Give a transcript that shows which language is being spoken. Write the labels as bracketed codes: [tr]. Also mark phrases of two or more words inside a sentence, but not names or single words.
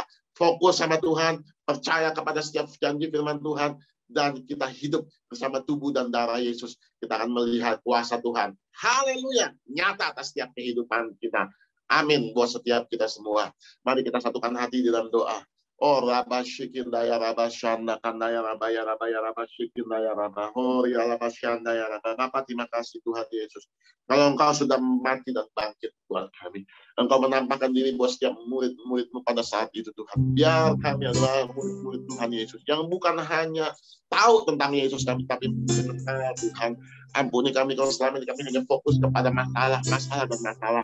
[id] Fokus sama Tuhan, percaya kepada setiap janji firman Tuhan, dan kita hidup bersama tubuh dan darah Yesus. Kita akan melihat kuasa Tuhan. Haleluya, nyata atas setiap kehidupan kita. Amin buat setiap kita semua. Mari kita satukan hati dalam doa. Oh Rabba Shikindaya Rabba Shanda Kandaya Rabaya Rabaya Rabba Shikindaya Rabba Hori Rabba Shandaya Rabba. Bapak, terima kasih Tuhan Yesus. Kalau Engkau sudah mati dan bangkit buat kami, Engkau menampakkan diri buat setiap murid-murid-Mu pada saat itu Tuhan. Biar kami adalah murid-murid Tuhan Yesus yang bukan hanya tahu tentang Yesus, tapi mengenal Tuhan. Ampuni kami kalau selama ini kami hanya fokus kepada masalah dan masalah.